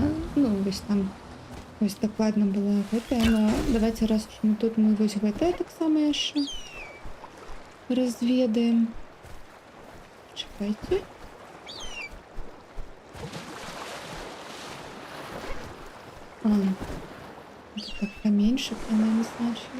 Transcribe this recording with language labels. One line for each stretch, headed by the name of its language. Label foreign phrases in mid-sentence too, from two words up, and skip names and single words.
Belarusian: ну, вось там вось дакладна была гэтая,
Russian: но давайте, раз уж мы тут, мы
Belarusian: вось гэтае таксама яшчэ разведаем. Чакайце.
Russian: А, это так поменьше,
Belarusian: прынамсі, значыць.